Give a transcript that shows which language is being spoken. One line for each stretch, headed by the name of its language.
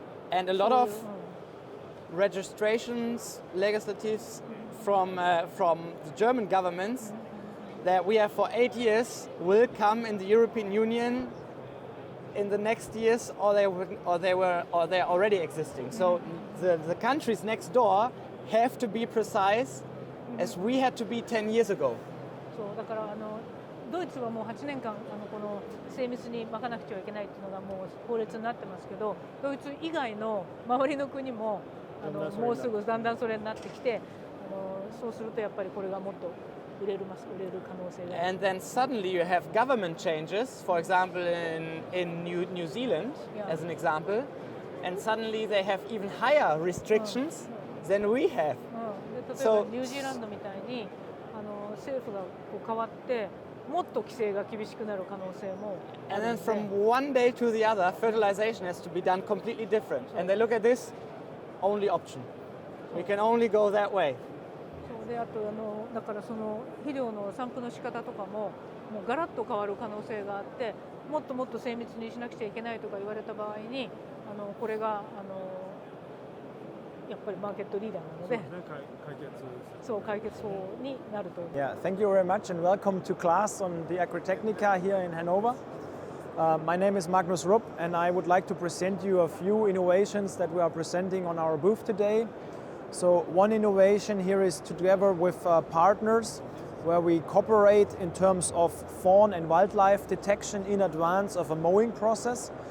English: and a lot of registrations, legislatives from the German governments that we have for 8 years will come in the European Union in the next years, or they are already existing. So the countries next door have to be precise, as we had to be 10 years ago.
Japanese: そうだからドイツはもう8年間この精密にまかなくちゃいけないっていうのがもう法律になってますけど、ドイツ以外の周りの国ももうすぐだんだんそれになってきて、そうするとやっぱりこれがもっと売れる可能性がある。
English: And then suddenly you have government changes, for example in New Zealand, as an example, and suddenly they have even higher restrictions than we have.
Japanese: 例えばニュージーランドみたいに政府がこう変わってもっと規制が厳しくなる可能性もある
English: And
Japanese: の
English: then
Japanese: で。
English: from one day to the other, fertilization has to be done completely different. And they look at this, only option. We can only go that way.
Japanese: そうであとだからその肥料の散布の仕方とかももうガラッと変わる可能性があって、もっともっと精密にしなくちゃいけないとか言われた場合にこれがやっぱりマーケットリーダーなので、そう解決法になると。
English: Yeah, thank you very much and welcome to CLAAS on the Agritechnica here in Hanover. My name is Magnus Rupp and I would like to present you a few innovations that we are presenting on our booth today. So one innovation here is together with partners where we cooperate in terms of fawn and wildlife detection in advance of a mowing process.